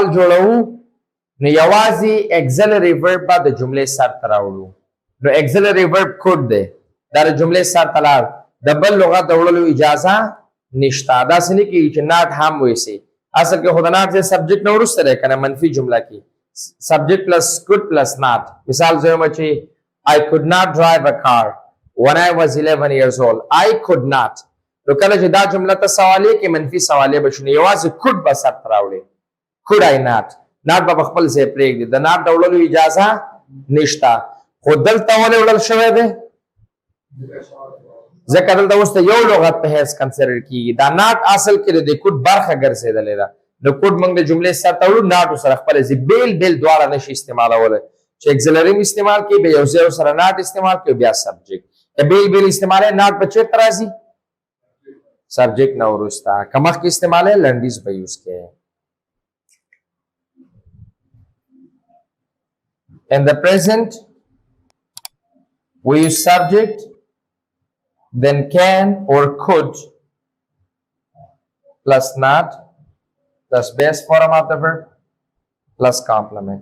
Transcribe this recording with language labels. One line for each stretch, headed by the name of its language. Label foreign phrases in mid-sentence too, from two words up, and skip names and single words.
Pashto: جوړوو نو یوازې
English: auxiliary verb
Pashto: به د جملې سر ته راوړو نو
English: auxiliary verb
Pashto: کوډ دی دا د جملې سر ته لاړ د بل لغت د وړلو اجازه نشته داسې نه کېږي چې ناټ هم ویسي اصل کې خو د ناټ ځای سبجیکټ نه وروسته دی که نه منفي جمله کې
English: subject plus could plus not
Pashto: مثال زه وایم چې
English: I could not drive a car when I was 11 years old. I could not.
Pashto: نو کله چې دا جمله ته سوالیه کې منفي سوالیه به شو نو یوازې کوډ به سر ته راوړې
English: could I not
Pashto: ناټ به په خپل ځای پرېږدي د ناټ د وړلو اجازه نشته خو دلته ولې وړل شوی دی ځکه دلته اوس ته یو لغت په حیث کنسیډر کیږي دا ناٹ اصل کې د کوډ برخه ګرځېدلې ده د کوډ موږ د جملې سره تړو ناټو سره خپل ځای بیل بیل دواړه نشي استعمالولی چې اګزلري استعمال کوي بیا یو ځای سره ناٹ استعمال کوي بیا سبجیکټ که بیل بیل استعمالوي ناٹ به چېرته راځي سبجیکټ نه وروسته که مخکې استعمالوي لنډیز به یوز کوي.
English: In the present, we use subject, then can or could, plus not, plus base form of the verb, plus complement.